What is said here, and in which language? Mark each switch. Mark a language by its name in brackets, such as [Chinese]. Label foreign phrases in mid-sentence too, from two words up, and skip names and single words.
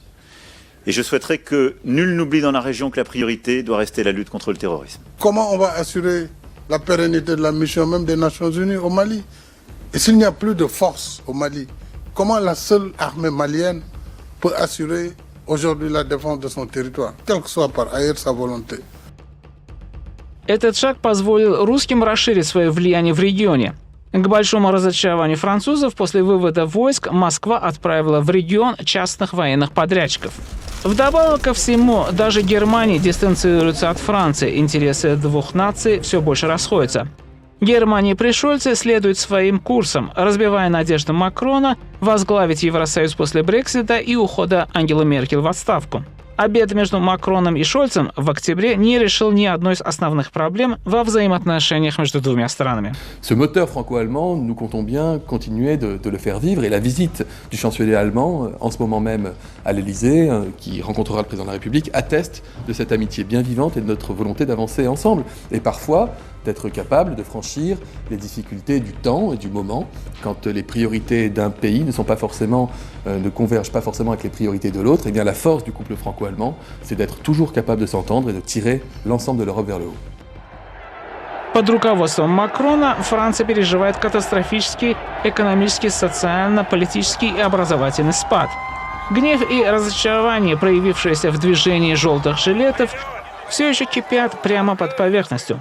[French] Et je souhaiterais que nul n'oublie dans la région que la priorité doit rester la lutte contre le terrorisme. Comment on va assurer la pérennité de la mission même des Nations Unies au Mali? Et s'il n'y a plus de force au Mali, comment la seule armée malienne peut assurer aujourd'hui la défense de son territoire, quelle que soit par ailleurs sa volonté? [Russian] Этот шаг позволил русским расширить свое влияние в регионе. К большому разочарованию французов после вывода войск Москва отправила в регион частных военных подрядчиков. Вдобавок ко всему, даже Германия дистанцируется от Франции, интересы двух наций все больше расходятся. Германия при Шольце следует своим курсом, разбивая надежды Макрона возглавить Евросоюз после Брексита и ухода Ангелы Меркель в отставку. Обед между Макроном и Шольцем в октябре не решил ни одной из основных проблем во взаимоотношениях между двумя странами. [French] Ce moteur franco-allemand, nous comptons bien continuer de le faire vivre et la visite du chancelier allemand en ce moment même à l'Élysée, qui rencontrera le président de la République, atteste de cette amitié bien vivante et de notre volonté d'avancer ensemble. Et parfois, d'être capable de franchir les difficultés du temps et du moment, quand les priorités d'un pays ne convergent pas forcément avec les priorités de l'autre. Et bien la force du couple franco-allemand, c'est d'être toujours capable de s'entendre et de tirer l'ensemble de l'Europe vers le haut. [Russian] Под руководством Макрона Франция переживает катастрофический экономический, социально-политический и образовательный спад. Гнев и разочарование, проявившиеся в движении желтых жилетов, все еще кипят прямо под поверхностью.